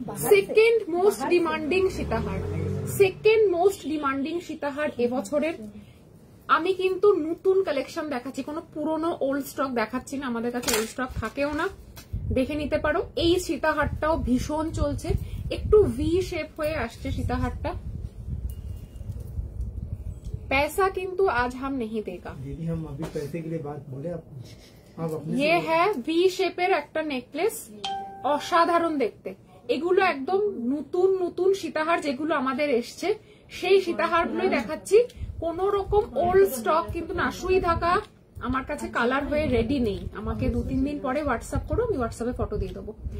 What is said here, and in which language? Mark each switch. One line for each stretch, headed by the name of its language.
Bangla: Second most demanding সীতাহার, second most demanding সীতাহার এবছরের। আমি কিন্তু নতুন কালেকশন দেখাচ্ছি, কোনো পুরনো ওল্ড স্টক দেখাচ্ছি না। আমাদের কাছে ওল্ড স্টক থাকেও না, দেখে নিতে পারো। এই সীতাহারটাও ভীষণ চলছে, একটু ভি শেপ হয়ে আসছে সীতাহারটা।
Hindi: पैसा किंतु आज हम नहीं देगा। दीदी हम अभी पैसे के लिए बात बोले आपको। ये है
Bangla: ভি শেপের একটা নেকলেস, অসাধারণ দেখতে। এগুলো একদম নতুন নতুন সীতাহার যেগুলো আমাদের এসছে, সেই সীতাহার গুলোই দেখাচ্ছি। কোন রকম ওল্ড স্টক কিন্তু না। সুই ধাগা আমার কাছে কালার হয়ে রেডি নেই, আমাকে 2-3 দিন পরে হোয়াটসঅ্যাপ করো, আমি হোয়াটসঅ্যাপে ফটো দিয়ে দেবো।